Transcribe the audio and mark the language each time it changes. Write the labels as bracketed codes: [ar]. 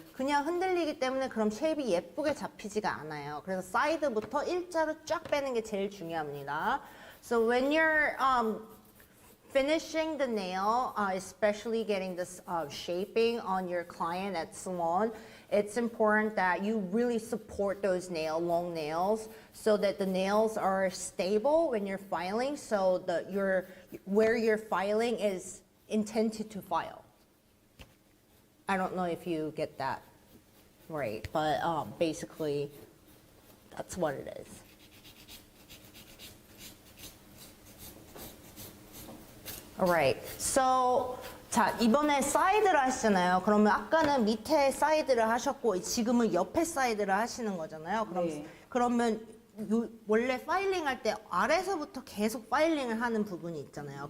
[ko] 그냥 흔들리기 때문에 그럼 쉐입이 예쁘게 잡히지가 않아요. 그래서 사이드부터 일자로 쫙 빼는 게 제일 중요합니다. [en] So when you're finishing the nail, especially getting this shaping on your client at salon, it's important that you really support those long nails, so that the nails are stable when you're filing, so that where you're filing is intended to file. I don't know if you get that right, but basically that's what it is. Alright, so [ko] 자, 이번에 사이드를 하시잖아요. 그러면 아까는 밑에 사이드를 하셨고 지금은 옆에 사이드를 하시는 거잖아요. 그러면 원래 파일링 할 때 아래서부터 계속 파일링을 하는 부분이 있잖아요.